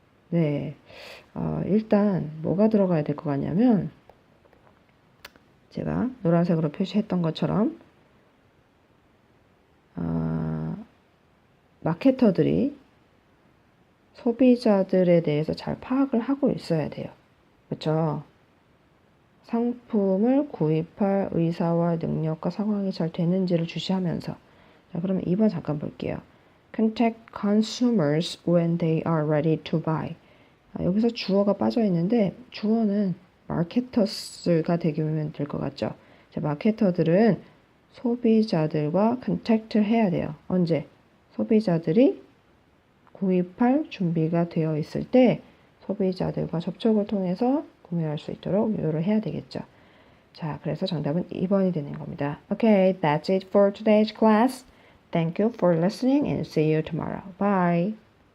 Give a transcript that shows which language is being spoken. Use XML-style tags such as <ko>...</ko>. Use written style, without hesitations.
<ko>네, 일단 뭐가 들어가야 될 것 같냐면 제가 노란색으로 표시했던 것처럼 마케터들이 소비자들에 대해서 잘 파악을 하고 있어야 돼요. 그렇죠? 상품을 구입할 의사와 능력과 상황이 잘 되는지를 주시하면서 자, 그러면 2번 잠깐 볼게요.</ko> <en>Contact consumers when they are ready to buy.</en> <ko>여기서 주어가 빠져 있는데 주어는 마케터스가 되면 될 것 같죠. 자, 마케터들은 소비자들과 컨택트를 해야 돼요. 언제? 소비자들이 구입할 준비가 되어 있을 때 소비자들과 접촉을 통해서 구매할 수 있도록 유도를 해야 되겠죠. 자, 그래서 정답은 2번이 되는 겁니다.</ko> <en>Okay, that's it for today's class. Thank you for listening and see you tomorrow. Bye.</en>